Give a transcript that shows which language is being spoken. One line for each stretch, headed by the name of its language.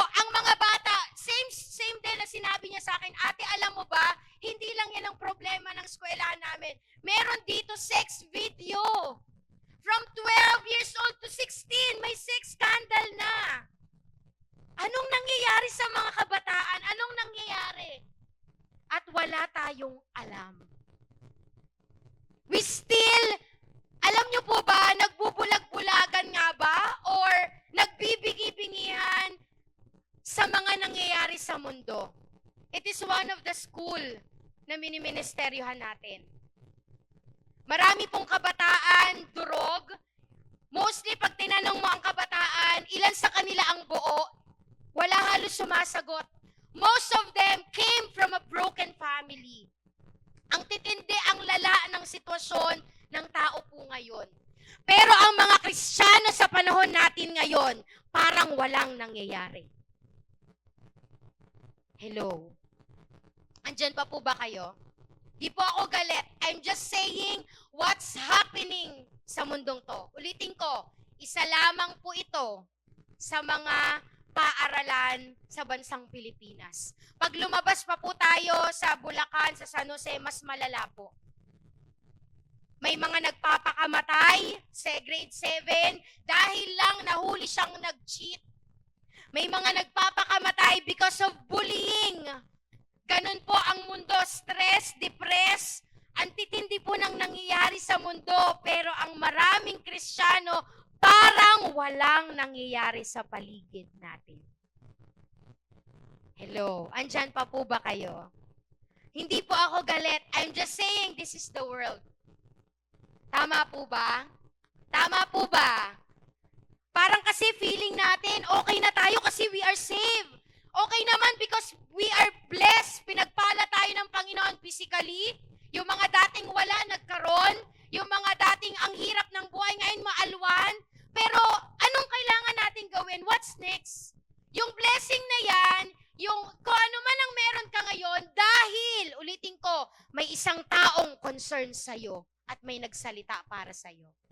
Filipino: Ang mga bata, same din na sinabi niya sa akin, "Ate, alam mo ba, hindi lang yan ang problema ng eskwelahan namin. Meron dito sex video. From 12 years old to 16, may sex scandal na." Anong nangyayari sa mga kabataan? Anong nangyayari? At wala tayong alam. We still, alam nyo po ba, nagbubulag-bulagan nga ba? Or nagbibingi-bingihan sa mga nangyayari sa mundo?
English: It is one of the school na miniministeryohan natin.
Filipino: Marami pong kabataan, durog. Mostly, pag tinanong mo ang kabataan, ilan sa kanila ang buo? Wala halos sumasagot.
English: Most of them came from a broken family.
Filipino: Ang titindi, ang lala ng sitwasyon ng tao po ngayon. Pero ang mga Kristiyano sa panahon natin ngayon, parang walang nangyayari. Hello? Andyan pa po ba kayo? Di po ako galit.
English: I'm just saying what's happening sa mundong to.
Filipino: Ulitin ko, isa lamang po ito sa mga paaralan sa bansang Pilipinas. Pag lumabas pa po tayo sa Bulacan, sa San Jose, mas malala po. May mga nagpapakamatay sa grade 7 dahil lang nahuli siyang nag-cheat. May mga nagpapakamatay because of bullying. Ganun po ang mundo, stress, depress. Ang titindi po ng nangyayari sa mundo, pero ang maraming Kristiyano parang walang nangyayari sa paligid natin. Hello, andyan pa po ba kayo? Hindi po ako galit.
English: I'm just saying this is the world. Tama po ba?
Filipino: Tama po ba? Parang kasi feeling natin, okay na tayo kasi we are saved.
English: Okay naman because we are blessed.
Filipino: Pinagpala tayo ng Panginoon physically. Yung mga dating wala, nagkaroon. Yung mga dating ang hirap ng buhay ngayon, maalwan. Pero anong kailangan natin gawin? What's next? Yung blessing na yan, yung kung ano man ang meron ka ngayon, dahil, ulitin ko, may isang taong concern sa'yo at may nagsalita para sa'yo.